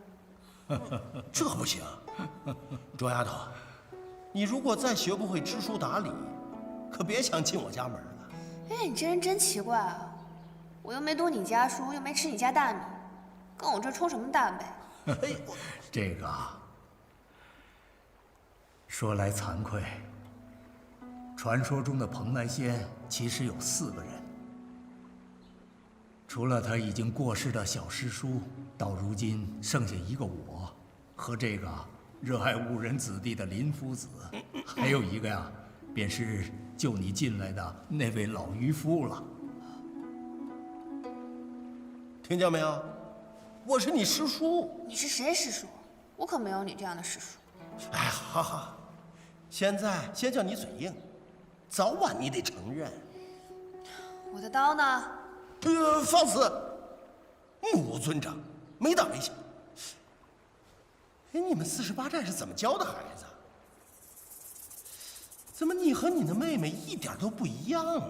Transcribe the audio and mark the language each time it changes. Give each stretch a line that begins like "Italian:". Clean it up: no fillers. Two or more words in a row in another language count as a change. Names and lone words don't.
Chinese: 这不行，卓丫头，你如果再学不会知书达理，可別想進我家門了。哎，你这人真奇怪啊！我又沒讀你家書，又沒吃你家大米，跟我這衝什麼淡唄？哎，這個說來慚愧，傳說中的蓬萊仙其實有4個人，除了他已經過世的小師叔，到如今剩下一個我，和這個熱愛誤人子弟的林夫子，還有一個呀，便是救你進來的那位老漁夫了。聽見沒有？我是你師叔。你是誰師叔？我可沒有你這樣的師叔。哎，好好，現在先叫你嘴硬，早晚你得承認。我的刀呢？放肆！目无尊長，沒大沒小。哎，你們48寨是怎麼教的孩子？怎麼你和你的妹妹一點都不一樣呢？